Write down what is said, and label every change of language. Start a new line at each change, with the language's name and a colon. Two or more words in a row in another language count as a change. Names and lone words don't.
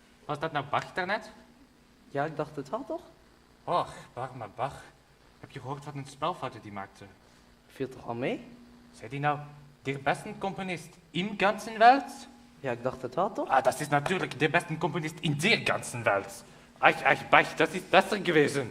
Dutch: Was dat nou Bach daarnet? Ja, ik dacht het wel toch? Och, arme Bach. Heb je gehoord wat een spelfouten die maakte? Viel toch al mee? Zei die nou,
German: der besten Komponist im ganzen Welt?
Dutch: Ja, ik dacht het wel toch?
German: Ah, das ist natürlich der besten Komponist in der ganzen Welt. Ach, Bach, das ist besser gewesen.